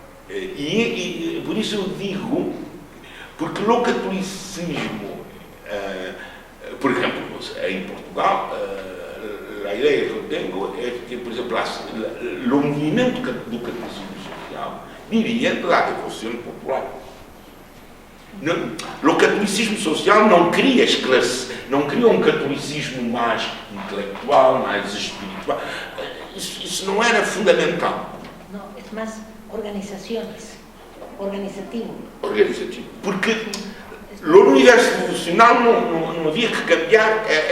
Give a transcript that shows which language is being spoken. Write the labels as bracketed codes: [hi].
[pt] E por isso eu digo, porque no catolicismo, por exemplo, em Portugal, a ideia que eu tenho é que, por exemplo, o movimento do catolicismo social vivia da devoção popular. O catolicismo social não cria um catolicismo mais intelectual, mais espiritual. Isso não era fundamental. [es] No, es más organizaciones, organizativo. Organizativo. [pt] Porque no universo devocional não havia que cambiar.